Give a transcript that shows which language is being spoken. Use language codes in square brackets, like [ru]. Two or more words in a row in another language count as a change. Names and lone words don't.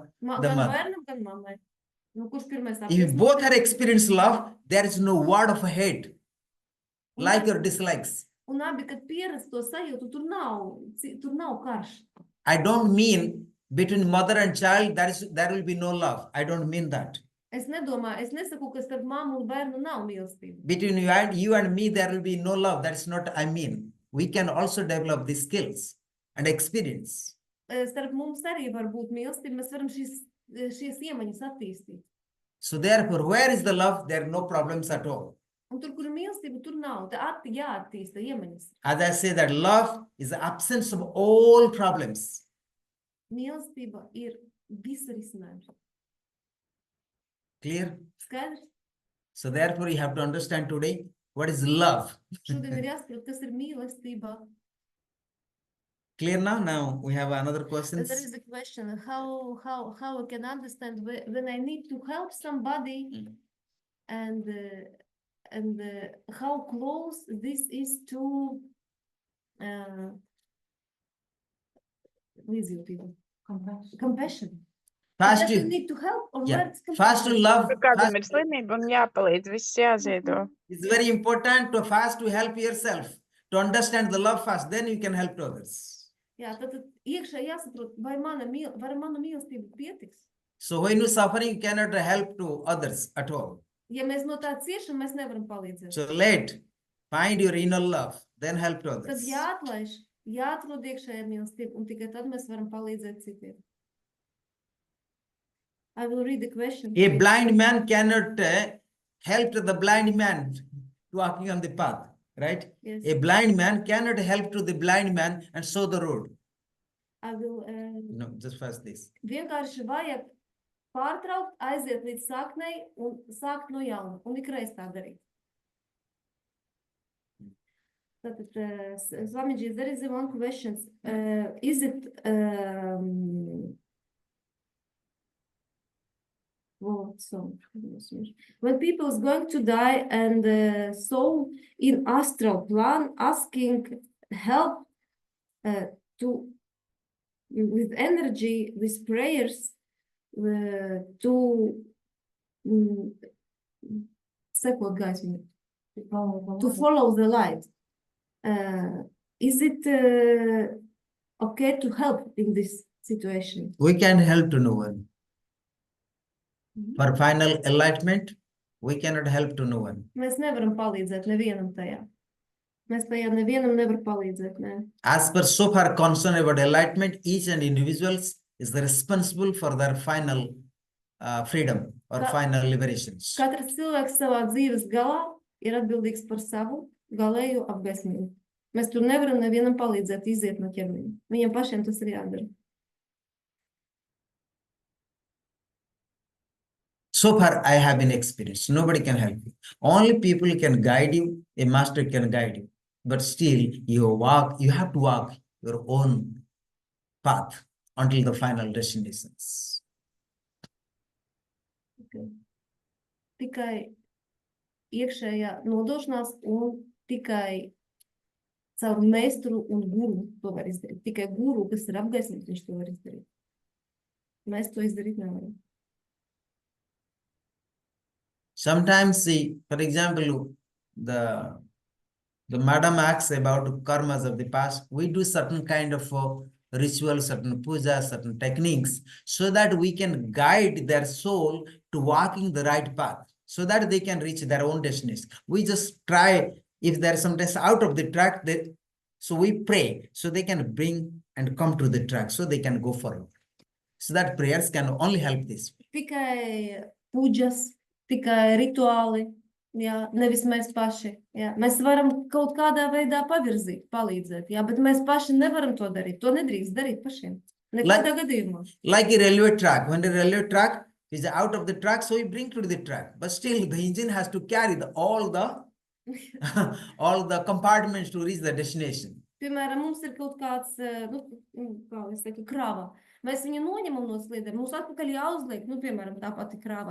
[lv] Gan [en] mother. [lv] bērnam, gan mammai. Kurš pirmais [en] If [lv] apgaismība? [en] both are experienced love, there is no word of hate, like or dislikes. [lv] Un abi, kad pieredz to sajūtu, tur nav karš. [en] I don't mean between mother and child there will be no love. I don't mean that. [lv] Es nesaku, ka starp mammu un bērnu nav mīlestība. [en] Between you and me there will be no love. That's not I mean. We can also develop these skills and experience. [lv] Starp mums arī var būt mīlestība, mēs varam šīs iemaņas attīstīt. [en] So therefore, where is the love? There are no problems at all. [lv] Un tur, kur ir mīlestība, tur nav. Tā jāattīsta iemaņas. [en] As I say that love is the absence of all problems. [lv] Mīlestība ir visa risinājums. [en] Clear? [lv] Skaidrs? [en] So therefore, you have to understand today what is love. [lv] Šodien ir jāsaprot, kas ir mīlestība. [en] Clear now? Now we have another question. There is a question, how I can understand when I need to help somebody and how close this is to compassion. First Does it you, need to help or yeah. where it's First to compassion? love. [lv] Kādam ir slimība un jāpalīdz, viss jāziedo. [en] It's very important to first to help yourself, to understand the love first, then you can help to others. [lv] Jā, tad iekšā jāsaprot, vai mana mīlestība pietiks. [en] So when you suffering, you cannot help to others at all. [lv] Ja mēs no tā ciešam, mēs nevaram palīdzēt. [en] So find your inner love, then help to [lv] Tad [en] others. [lv] jāatrod iekšējā mīlestība, un tikai tad mēs varam palīdzēt citiem. [en] I will read the question. A blind man cannot help the blind man to walking on the path. right? Yes. A blind man cannot help to the blind man and show the road. I will, No, just first this. [lv] vienkārši vajag pārtraukt, aiziet līdz saknei un sākt no jauna, un ikreiz tā darīt. Tātad, [en] Swamiji, there is one question. Is it when people is going to die and soul in astral plan asking help to with energy, with prayers to [lv] sekot gaismai, [en] to follow the light. Is it okay to help in this situation? We can help to no one. For final enlightenment, we cannot help to no one. [lv] Mēs nevaram palīdzēt nevienam tajā. Mēs tajā nevienam nevar palīdzēt, ne? [en] As per so far concern about enlightenment, each and individuals is responsible for their final freedom or final liberations. [lv] Katrs cilvēks savā dzīves galā ir atbildīgs par savu galējo apgaismību. Mēs tur nevaram nevienam palīdzēt iziet no ķermeņa. Viņam pašiem tas ir jādara. [en] So far, I have been experienced. Nobody can help you. Only people can guide you. A master can guide you. But still, you have to walk your own path until the final destinations. Okay. [lv] Tikai iekšējā nodošanās un tikai caur meistaru un guru to var izdarīt. Tikai guru, kas ir apgaismīgs, viņš to var izdarīt. Mēs to izdarīt nevaram. [en] Sometimes, for example, the madam asks about karmas of the past. We do certain kind of rituals, certain puja, certain techniques, so that we can guide their soul to walking the right path, so that they can reach their own destination. We just try, if there is sometimes out of the track, so we pray, so they can bring and come to the track, so they can go forward. So that prayers can only help this. [lv] Tikai pujas, tikai rituāli, jā, nevis mēs paši. Jā. Mēs varam kaut kādā veidā pavirzīt, palīdzēt, jā, bet mēs paši nevaram to darīt. To nedrīkst darīt pašiem. Nekādā gadījumā. [en] Like a railway track. When the railway track is out of the track, so we bring to the track. But still, the engine has to carry all the compartments to reach the destination. [lv] Piemēram, mums ir kaut kāds, kā es teiktu, krāva. Mēs viņu noņemam no sliedēm, mums atpakaļ jāuzliek, piemēram, tā pati krāva.